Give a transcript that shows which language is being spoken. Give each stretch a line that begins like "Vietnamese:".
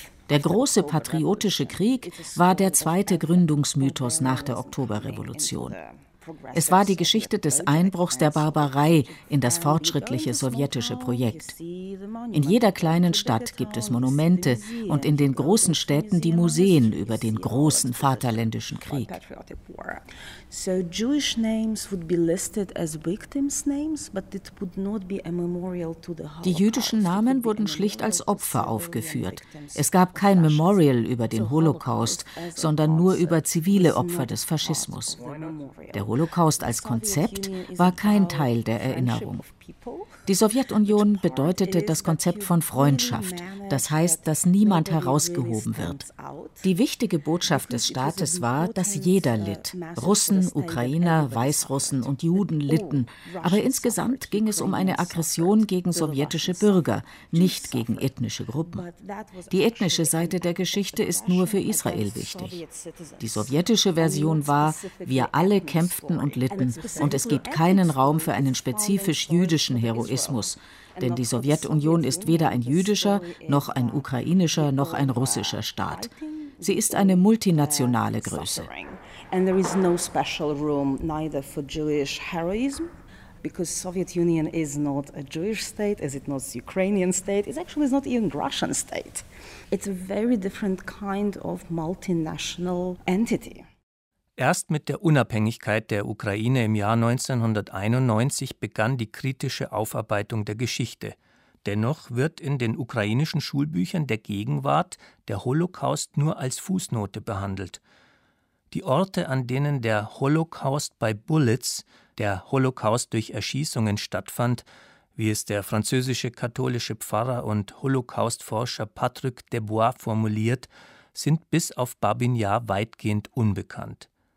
German: Der große patriotische Krieg war der 2. Gründungsmythos nach der Oktoberrevolution. Es war die Geschichte des Einbruchs der Barbarei in das fortschrittliche sowjetische Projekt. In jeder kleinen Stadt gibt es Monumente und in den großen Städten die Museen über den großen Vaterländischen Krieg.
English: So Jewish names would be listed as victims' names, but it would not be a memorial to the Holocaust.
German: Die jüdischen Namen wurden schlicht als Opfer aufgeführt. Es gab kein Memorial über den Holocaust, sondern nur über zivile Opfer des Faschismus. Der Holocaust als Konzept war kein Teil der Erinnerung. Die Sowjetunion bedeutete das Konzept von Freundschaft, das heißt, dass niemand herausgehoben wird. Die wichtige Botschaft des Staates war, dass jeder litt. Russen, Ukrainer, Weißrussen und Juden litten. Aber insgesamt ging es um eine Aggression gegen sowjetische Bürger, nicht gegen ethnische Gruppen. Die ethnische Seite der Geschichte ist nur für Israel wichtig. Die sowjetische Version war, wir alle kämpften und litten und es gibt keinen Raum für einen spezifisch jüdischen Heroismus, denn die Sowjetunion ist weder ein jüdischer, noch ein ukrainischer, noch ein russischer Staat. Sie ist eine multinationale Größe.
English: And there is no special room neither for Jewish heroism, because Soviet Union is not a Jewish state, is it not Ukrainian state, it's actually not even Russian state. It's a very different kind of multinational entity.
German: Erst mit der Unabhängigkeit der Ukraine im Jahr 1991 begann die kritische Aufarbeitung der Geschichte. Dennoch wird in den ukrainischen Schulbüchern der Gegenwart der Holocaust nur als Fußnote behandelt. Die Orte, an denen der Holocaust by Bullets, der Holocaust durch Erschießungen stattfand, wie es der französische katholische Pfarrer und Holocaust-Forscher Patrick Debois formuliert, sind bis auf Babin Yar weitgehend unbekannt.